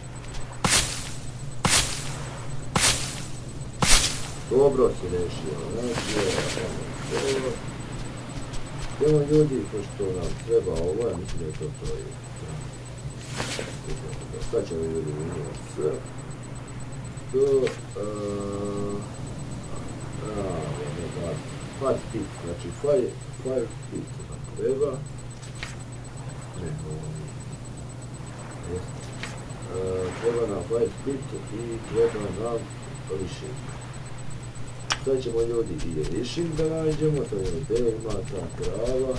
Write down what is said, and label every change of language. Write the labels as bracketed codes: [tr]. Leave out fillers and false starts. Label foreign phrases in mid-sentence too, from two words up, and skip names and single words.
[sr] Dobro si rešio, znači, evo ljudi, pošto nam treba ovo, ja mislim da je to je. Sad ćemo ljudi vidjeti sve. To, [en] fire speed, [sr] znači [en] fire speed [sr] nam treba. Ne, ovo nije. Treba nam [en] fire speed [sr] i treba nam lišing. Sad ćemo ljudi i lišing da nađemo, sad je gdje ima ta krava.